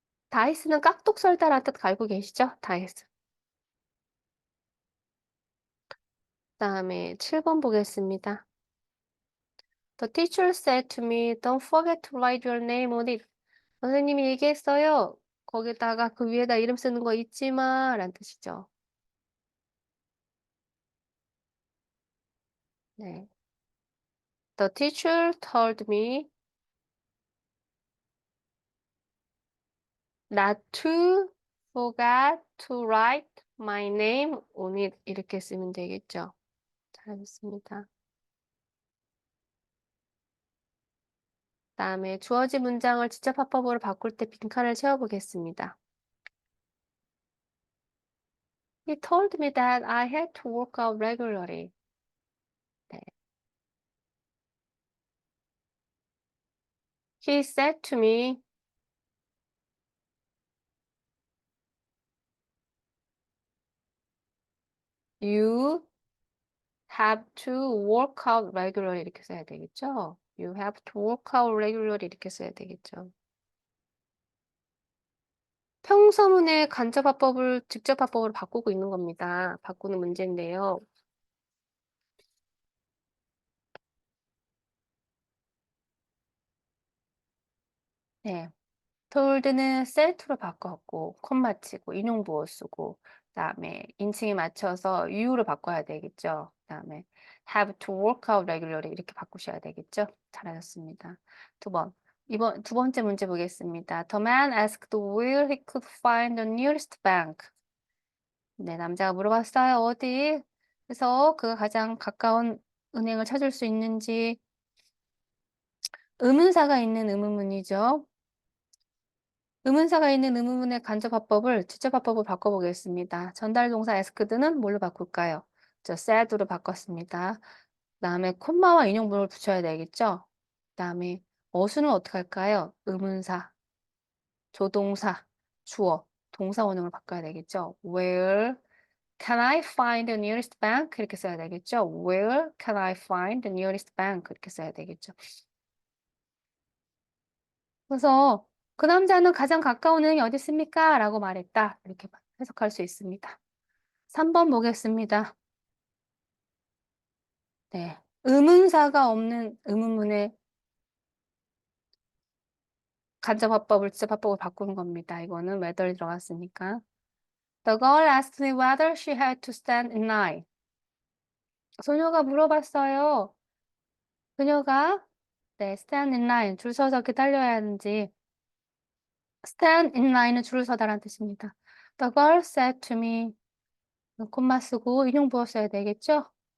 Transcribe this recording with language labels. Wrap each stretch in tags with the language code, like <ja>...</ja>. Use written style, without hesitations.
<ko>다이스는 깍둑 썰다라는 뜻 알고 계시죠? 다이스. 그 다음에 7번 보겠습니다.</ko> <en>The teacher said to me, don't forget to write your name on it.</en> <ko>선생님이 얘기했어요. 거기다가 그 위에다 이름 쓰는 거 잊지 마. 라는 뜻이죠. 네.</ko> <en>The teacher told me not to forget to write my name on it.</en> <ko>이렇게 쓰면 되겠죠. 잘했습니다. 다음에 주어진 문장을 직접 화법으로 바꿀 때 빈칸을 채워보겠습니다.</ko> <en>He told me that I had to work out regularly.</en> <ko>네.</ko> <en>He said to me, you have to work out regularly</en> <ko>이렇게 써야 되겠죠?</ko> <en>You have to work out regularly</en> <ko>이렇게 써야 되겠죠? 평서문의 간접화법을 직접화법으로 바꾸고 있는 겁니다. 바꾸는 문제인데요. 네. told는 said로 바꿨고 콤마 치고 인용부호 쓰고 그다음에 인칭에 맞춰서 you로 바꿔야 되겠죠. 그다음에</ko> <en>have to work out regularly</en> <ko>이렇게 바꾸셔야 되겠죠. 잘하셨습니다. 이번 두 번째 문제 보겠습니다.</ko> <en>The man asked where he could find the nearest bank.</en> <ko>네, 남자가 물어봤어요. 어디? 그래서 그가 가장 가까운 은행을 찾을 수 있는지 의문사가 있는 의문문이죠. 의문사가 있는 의문문의 간접화법을 직접화법으로 바꿔보겠습니다. 전달동사 asked는 뭘로 바꿀까요? 저 said로 바꿨습니다. 그다음에 콤마와 인용문을 붙여야 되겠죠? 그다음에 어수는 어떻게 할까요? 의문사, 조동사, 주어, 동사 원형을 바꿔야 되겠죠?</ko> <en>Where can I find the nearest bank?</en> <ko>이렇게 써야 되겠죠?</ko> <en>Where can I find the nearest bank?</en> <ko>이렇게 써야 되겠죠? 그래서 그 남자는 가장 가까운 은행이 어디 있습니까? 라고 말했다. 이렇게 해석할 수 있습니다. 3번 보겠습니다. 네. 의문사가 없는 의문문의 간접화법을 직접화법으로 바꾸는 겁니다. 이거는 whether이 들어갔으니까.</ko> <en>The girl asked me whether she had to stand in line.</en> <ko>소녀가 물어봤어요. 그녀가 네, stand in line, 줄 서서 기다려야 하는지. stand in line은 줄을 서다라는 뜻입니다.</ko> <en>The girl said to me,</en> <ko>콤마 쓰고 인용부호 써야 되겠죠?</ko>